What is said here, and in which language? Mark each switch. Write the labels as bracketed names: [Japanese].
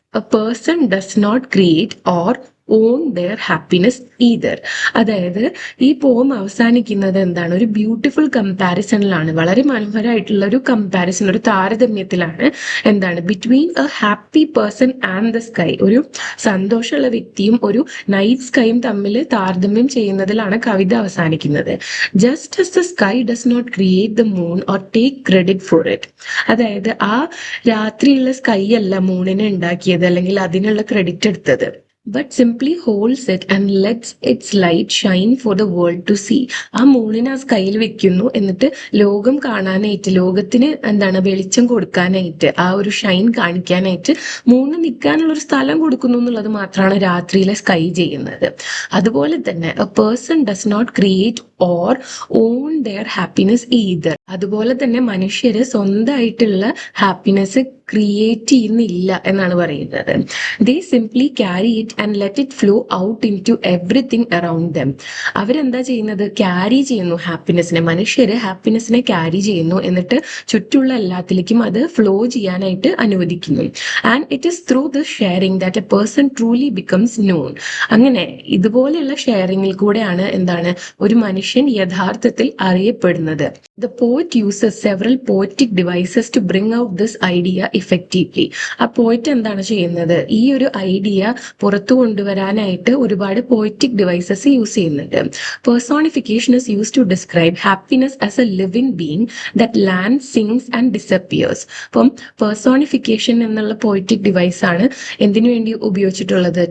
[English] A person does not create or own their happiness either. [Malayalam] അതായത് ഈ പോം അവസാനിക്കുന്നത് ഒരു ബ്യൂട്ടിഫുൾ കമ്പാരിസണിലാണ്, വളരെ മനോഹരമായിട്ടുള്ള ഒരു കമ്പാരിസൺ, ഒരു താരതമ്യത്തിലാണ്. [English] between a happy person and the sky, [Malayalam] ഒരു സന്തോഷമുള്ള വ്യക്തിയും ഒരു നൈറ്റ് സ്കൈയും തമ്മിൽ താരതമ്യം ചെയ്യുന്നതിലാണ് കവിത അവസാനിക്കുന്നത്. [English] Just as the sky does not create the moon or take credit for it. [Malayalam] അതായത് ആ രാത്രിയുള്ള സ്കൈ അല്ല മൂണിനെ ഉണ്ടാക്കിയത് അല്ലെങ്കിൽ അതിനുള്ള ക്രെഡിറ്റ് എടുത്തത്, [English] but simply holds it and lets its light shine for the world to see. [Malayalam] ആ മൂണിനെ ആ സ്കൈയിൽ വെക്കുന്നു, എന്നിട്ട് ലോകം കാണാനായിട്ട്, ലോകത്തിന് വെളിച്ചം കൊടുക്കാനായിട്ട്, ആ ഒരു ഷൈൻ കാണിക്കാനായിട്ട് മൂന്ന് നിൽക്കാനുള്ള ഒരു സ്ഥലം കൊടുക്കുന്നു എന്നുള്ളത് മാത്രമാണ് രാത്രിയിലെ സ്കൈ ചെയ്യുന്നത്. അതുപോലെ തന്നെ [English] A person does not create or own their happiness either. [Malayalam] അതുപോലെ തന്നെ മനുഷ്യര് സ്വന്തമായിട്ടുള്ള ഹാപ്പിനെസ് ക്രിയേറ്റ് ചെയ്യുന്നില്ല എന്നാണ് പറയുന്നത്. [English] They simply carry it and let it flow out into everything around them. [Malayalam] അവരെന്താ ചെയ്യുന്നത്? ക്യാരി ചെയ്യുന്നു ഹാപ്പിനെസ്സിനെ. മനുഷ്യര് ഹാപ്പിനെസ്സിനെ ക്യാരി ചെയ്യുന്നു, എന്നിട്ട് ചുറ്റുള്ള എല്ലാത്തിലേക്കും അത് ഫ്ലോ ചെയ്യാനായിട്ട് അനുവദിക്കുന്നു. [English] And it is through the sharing that a person truly becomes known. [Malayalam] അങ്ങനെ ഇതുപോലെയുള്ള ഷെയറിംഗിൽ കൂടെയാണ് ഒരു മനുഷ്യൻ യഥാർത്ഥത്തിൽ അറിയപ്പെടുന്നത്. [English] The poet uses several poetic devices to bring out this idea effectively. [Malayalam] ആ പോയിറ്റ് എന്താണ് ചെയ്യുന്നത്? ഈ ഒരു ഐഡിയ പുറത്തു കൊണ്ടുവരാനായിട്ട് ഒരുപാട് പോയറ്റിക് ഡിവൈസസ് യൂസ് ചെയ്യുന്നുണ്ട്. [English] Personification is use to describe happiness as a living being that lands, sings and disappears. [Malayalam] അപ്പം പേഴ്സോണിഫിക്കേഷൻ എന്നുള്ള പോയറ്റിക് ഡിവൈസ് ആണ് എന്തിനു വേണ്ടി ഉപയോഗിച്ചിട്ടുള്ളത്?